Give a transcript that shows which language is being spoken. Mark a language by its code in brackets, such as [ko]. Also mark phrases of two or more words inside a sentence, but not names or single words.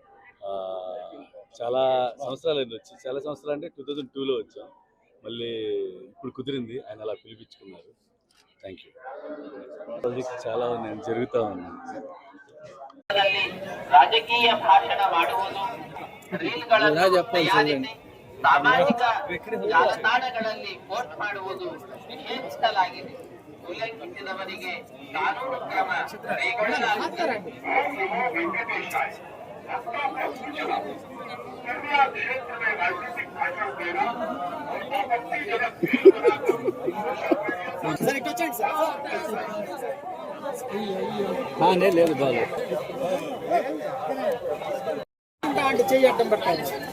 [te] చాలా సంవత్సరాలు వచ్చి చాలా సంవత్సరాలు అంటే 2002లో వచ్చాం. మళ్ళీ ఇప్పుడు కుదిరింది, ఆయన అలా పిలిపించుకున్నారు. [en] thank you. [te] ప్రాజెక్ట్ చాలా జరుగుతూ ఉంది. [kn] ರಾಜಕೀಯ ಭಾಷಣ ಮಾಡುವುದು, ರೀಲ್ಗಳನ್ನು ತಯಾರಿಸಿ ಸಾಮಾಜಿಕ ಜಾಲತಾಣಗಳಲ್ಲಿ ಪೋಸ್ಟ್ ಮಾಡುವುದು ನಿಷೇಧಿಸಲಾಗಿದೆ. ಉಲ್ಲಂಘಿಸಿದವರಿಗೆ ಕಾನೂನು ಕ್ರಮ ಕೈಗೊಳ್ಳಲಾಗುತ್ತದೆ. [te] లేదు బాగా చేయటం పట్టాలి